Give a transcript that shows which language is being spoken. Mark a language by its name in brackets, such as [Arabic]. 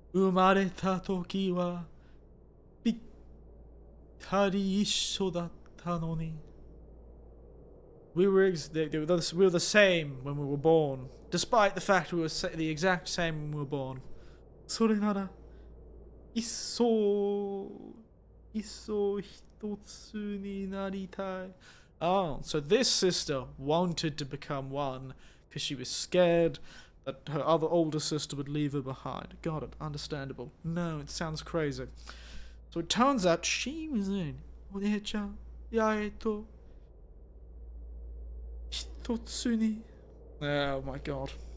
[Japanese] Umareta toki wa pittari issho datta noni. [English] We were the same when we were born, despite the fact we were the exact same when we were born. [Japanese] それなら一層一つになりたい. [English] Oh, so this sister wanted to become one because she was scared that her other older sister would leave her behind. Got it. Understandable. No, it sounds crazy. So it turns out she was in [Japanese] Onecha Yaeto Hitotsuni. [English] Oh my god.